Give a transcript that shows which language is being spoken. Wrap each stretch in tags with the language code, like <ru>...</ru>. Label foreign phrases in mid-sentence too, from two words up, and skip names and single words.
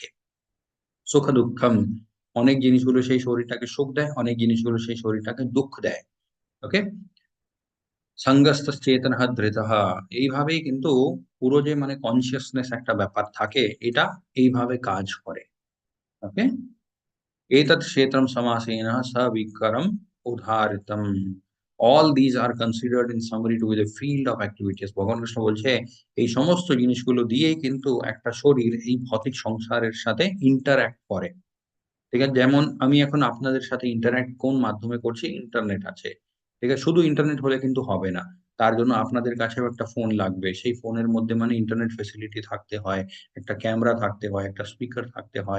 <sa>সুখ দুঃখম,</sa> <bn>অনেক জিনিসগুলো সেই শরীরটাকে সুখ দেয়, অনেক জিনিসগুলো সেই শরীরটাকে দুঃখ দেয়। ওকে,</bn> <sa>সঙ্গস্থ চেতনঃ ধৃতঃ,</sa> <bn>এইভাবেই কিন্তু পুরো যে মানে কনসিয়াসনেস একটা ব্যাপার থাকে, এটা এইভাবে কাজ করে। ওকে,</bn> <sa>एतत् क्षेत्रं समासेन सविकारम् उदाहृतम्।</sa> <en>All these are considered in summary to be the field of activities.</en> <bn>ভগবান কৃষ্ণ বলছে এই সমস্ত জিনিসগুলো দিয়েই কিন্তু একটা শরীর এই ভৌতিক সংসারের সাথে ইন্টারঅ্যাক্ট করে, ঠিক আছে? যেমন আমি এখন আপনাদের সাথে ইন্টারঅ্যাক্ট কোন মাধ্যমে করছি? ইন্টারনেট আছে, ঠিক আছে? শুধু ইন্টারনেট হলে কিন্তু হবে না। তার জন্য আপনাদের কাছেও একটা ফোন লাগবে। সেই ফোনের মধ্যে মানে</bn> <en>internet facility</en> <bn>থাকতে হয়, একটা ক্যামেরা থাকতে হয়, একটা স্পিকার থাকতে হয়।</bn>